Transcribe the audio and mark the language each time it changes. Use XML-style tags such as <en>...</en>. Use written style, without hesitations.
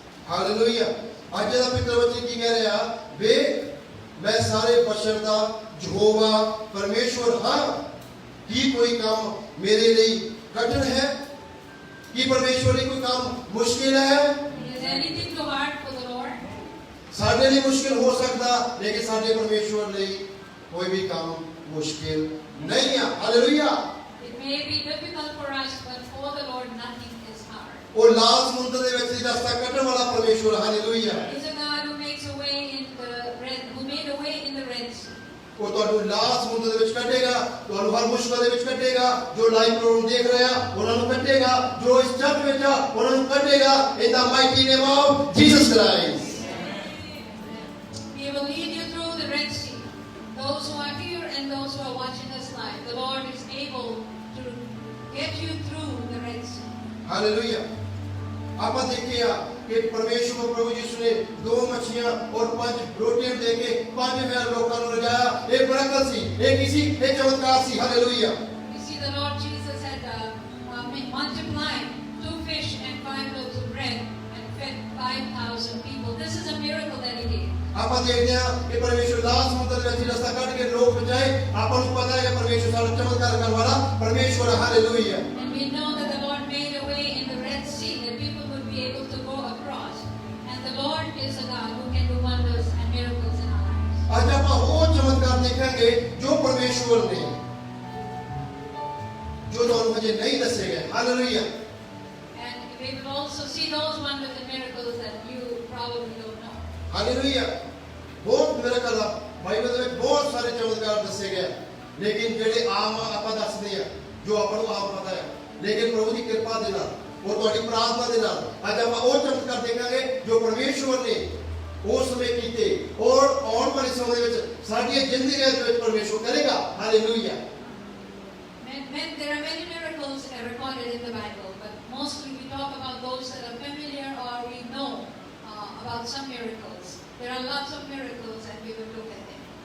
<pa>Hallelujah. ਅੱਜ ਦਾ ਪਿਤਰ ਵਚਨ ਕੀ ਕਹਿ ਰਿਹਾ? ਵੇਖ ਮੈਂ ਸਾਰੇ ਬਸ਼ਰ ਦਾ ਯਹੋਵਾ ਪਰਮੇਸ਼ਵਰ ਹਾਂ। ਕੀ ਕੋਈ ਕੰਮ ਮੇਰੇ ਲਈ ਕਠਿਨ ਹੈ? ਕੀ ਪਰਮੇਸ਼ਵਰ ਲਈ ਕੋਈ ਕੰਮ ਮੁਸ਼ਕਿਲ ਹੈ?</pa> <en>Is anything too hard for the Lord?</en> <pa>ਸਾਡੇ ਲਈ ਮੁਸ਼ਕਿਲ ਹੋ ਸਕਦਾ ਲੇਕਿਨ ਸਾਡੇ ਪਰਮੇਸ਼ਵਰ ਲਈ ਕੋਈ ਵੀ ਕੰਮ ਮੁਸ਼ਕਿਲ ਨਹੀਂ ਹੈ। Hallelujah.</pa> <en>It may be difficult for us, but for the Lord nothing is hard.</en> <pa>ਉਹ ਲਾਲ ਸਮੁੰਦਰ ਦੇ ਵਿੱਚ ਰਸਤਾ ਕੱਢਣ ਵਾਲਾ ਪਰਮੇਸ਼ਵਰ hallelujah.</pa> <en>He's a God who makes a way in the who made a way in the Red Sea.</en> <pa>ਉਹ ਤੁਹਾਨੂੰ ਲਾਲ ਸਮੁੰਦਰ ਦੇ ਵਿੱਚ ਕੱਢੇਗਾ, ਤੁਹਾਨੂੰ ਹਰ ਮੁਸ਼ਕਲ ਦੇ ਵਿੱਚ ਕੱਢੇਗਾ। ਜੋ ਲਾਈਵ ਪ੍ਰੋਗਰਾਮ ਦੇਖ ਰਹੇ ਆ ਉਹਨਾਂ ਨੂੰ ਕੱਢੇਗਾ, ਜੋ ਇਸ ਚਰਚ ਵਿੱਚ ਆ ਉਹਨਾਂ ਨੂੰ ਕੱਢੇਗਾ।</pa> <en>In the mighty name of Jesus Christ. He will lead you through the Red Sea. Those who are here and those who are watching us live, the Lord is able to get you through the Red Sea.</en> <pa>Hallelujah. ਆਪਾਂ ਦੇਖਿਆ ਕਿ ਪਰਮੇਸ਼ਵਰ ਪ੍ਰਭੂ ਯਿਸੂ ਨੇ 2 ਮੱਛੀਆਂ ਔਰ 5 ਰੋਟੀਆਂ ਦੇ ਕੇ 5000 ਲੋਕਾਂ ਨੂੰ ਰਜਾਇਆ। ਇਹ ਬਰਕਤ ਸੀ, ਇਹ ਕੀ ਸੀ? ਇਹ ਚਮਤਕਾਰ ਸੀ। Hallelujah.</pa> <en>You see, the Lord Jesus had multiplied 2 fish and 5 loaves of bread and fed 5,000 people. This is a miracle that He did.</en> <pa>ਆਪਾਂ ਦੇਖਦੇ ਹਾਂ ਕਿ ਪਰਮੇਸ਼ਵਰ ਲਾਲ ਸਮੁੰਦਰ ਦੇ ਵਿੱਚ ਰਸਤਾ ਕੱਢ ਕੇ ਲੋਕ ਬਚਾਏ। ਆਪਾਂ ਨੂੰ ਪਤਾ ਹੈ ਕਿ ਪਰਮੇਸ਼ਵਰ ਸਾਡਾ ਚਮਤਕਾਰ ਕਰਨ ਵਾਲਾ ਪਰਮੇਸ਼ਵਰ ਹੈ। Hallelujah.</pa> <en>And we know that the Lord made a way in the Red Sea that people would be able to go across. And the Lord is a God who can do wonders and miracles in our lives.</en> <pa>ਅੱਜ ਆਪਾਂ ਉਹ ਚਮਤਕਾਰ ਦੇਖਾਂਗੇ ਜੋ ਪਰਮੇਸ਼ਵਰ ਨੇ ਜੋ ਤੁਹਾਨੂੰ ਹਜੇ ਨਹੀਂ ਦੱਸੇ ਗਏ। Hallelujah.</pa> <en>And we will also see those wonders and miracles that you probably don't know.</en> <pa>Hallelujah. ਬਹੁਤ ਮਿਰਾਕਲ ਆ ਬਾਈਬਲ ਦੇ ਵਿੱਚ ਬਹੁਤ ਸਾਰੇ ਚਮਤਕਾਰ ਦੱਸੇ ਗਏ ਲੇਕਿਨ ਜਿਹੜੇ ਆਮ ਆਪਾਂ ਦੱਸਦੇ ਆ ਜੋ ਆਪਾਂ ਨੂੰ ਆਮ ਪਤਾ ਹੈ ਲੇਕਿਨ ਪ੍ਰਭੂ ਦੀ ਕਿਰਪਾ ਦੇ ਨਾਲ ਔਰ ਤੁਹਾਡੀ ਪ੍ਰਾਰਥਨਾ ਦੇ ਨਾਲ ਅੱਜ ਆਪਾਂ ਉਹ ਚਮਤਕਾਰ ਦੇਖਾਂਗੇ ਜੋ ਪਰਮੇਸ਼ਵਰ ਨੇ ਉਸ ਸਮੇਂ ਕੀਤੇ ਔਰ ਆਉਣ ਵਾਲੇ ਸਮੇਂ ਦੇ ਵਿੱਚ ਸਾਡੀਆਂ ਜ਼ਿੰਦਗੀਆਂ ਦੇ ਵਿੱਚ ਪਰਮੇਸ਼ਵਰ ਕਰੇਗਾ। Hallelujah.</pa> <en>There are many miracles recorded in the Bible, but mostly we talk about those that are familiar or we know about some miracles. There are lots of miracles and we will look at them.</en>